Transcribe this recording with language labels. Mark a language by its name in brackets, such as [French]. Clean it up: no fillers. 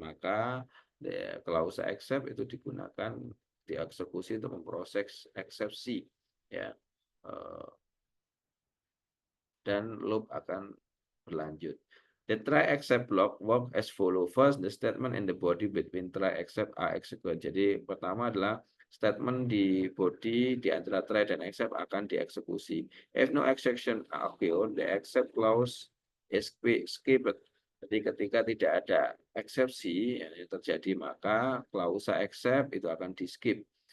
[Indonesian] Maka the clause except itu digunakan dieksekusi untuk memproses eksepsi, ya. Dan loop akan berlanjut. [English] The try except block work as follow. First, the statement in the body between try except are executed. [Indonesian] Jadi pertama adalah statement di body di antara try dan except akan dieksekusi. [English] If no exception occur, the except clause is skipped. [Indonesian] Jadi ketika tidak ada eksepsi yang terjadi, maka klausa except itu akan di skip.